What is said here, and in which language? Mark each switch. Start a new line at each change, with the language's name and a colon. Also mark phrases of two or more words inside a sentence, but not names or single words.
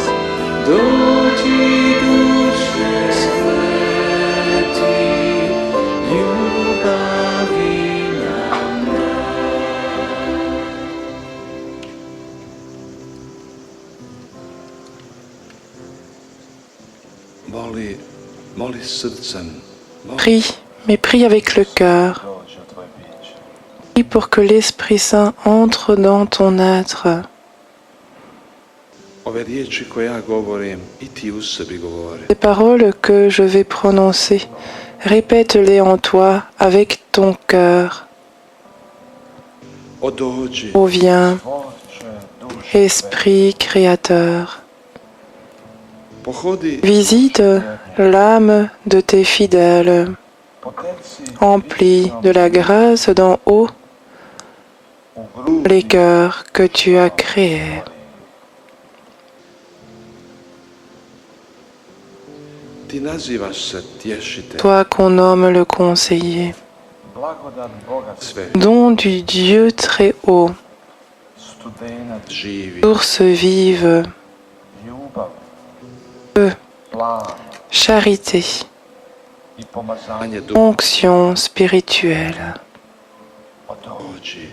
Croatian: Dođi duše sveti, ljubavi nam daj. Moli srcem.
French: Prie, mais prie avec le cœur. Prie pour que l'Esprit Saint entre dans ton être.
Croatian: Ove riječi koje ja govorim i ti u sebi govori.
French: Les paroles que je vais prononcer, répète-les en toi avec ton cœur.
Croatian: O dođi,
French: Ô viens, Esprit créateur.
Croatian: pohodi,
French: Visite l'âme de tes fidèles. Emplis de la grâce d'en haut les cœurs que tu as créés.
Croatian: ti nazivaš se tješitelj,
French: Toi qu'on nomme le conseiller,
Croatian: sve
French: don du Dieu très haut,
Croatian: živi,
French: source vive, feu, charité,
Croatian: pomazanje duša.
French: onction spirituelle.
Croatian: Dođi,